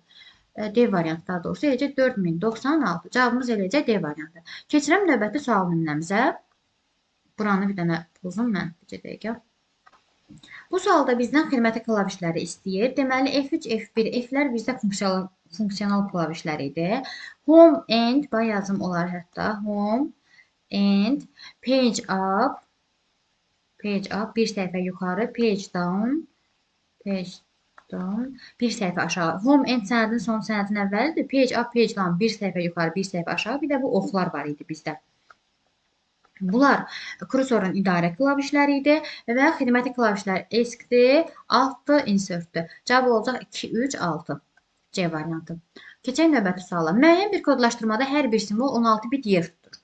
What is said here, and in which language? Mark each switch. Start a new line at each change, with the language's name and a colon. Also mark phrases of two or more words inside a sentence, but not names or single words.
Azerbaijani: D variantı daha doğrusu eləcək 4096. Cavabımız eləcək D variantı. Keçirəm növbəti sual nümunəmizə. Buranı bir dənə pozum mən. Bir dəqiqə. Bu sualda bizdən xidməti klavişləri istəyir. Deməli, F3, F1, F-lər bizdə funksional klavişlər idi.
English: Home and,
Azerbaijani: yazım olar hətta.
English: Home and, page up,
Azerbaijani: bir səhifə yuxarı,
English: page down,
Azerbaijani: bir səhifə aşağı.
English: Home and
Azerbaijani: sənədin son sənədin əvvəlidir.
English: Page up, page down,
Azerbaijani: bir səhifə yuxarı, bir səhifə aşağı. Bir də bu oxlar var idi bizdə. Bunlar kursorun idarə klavişləri idi və xidməti klavişlər ESC-dir, Alt-dır, Insert-dir. Cavab olacaq 2, 3, 6. C variantı. Keçək növbəti suala. Müəyyən bir kodlaşdırmada hər bir simvol 16 bit yer tutur.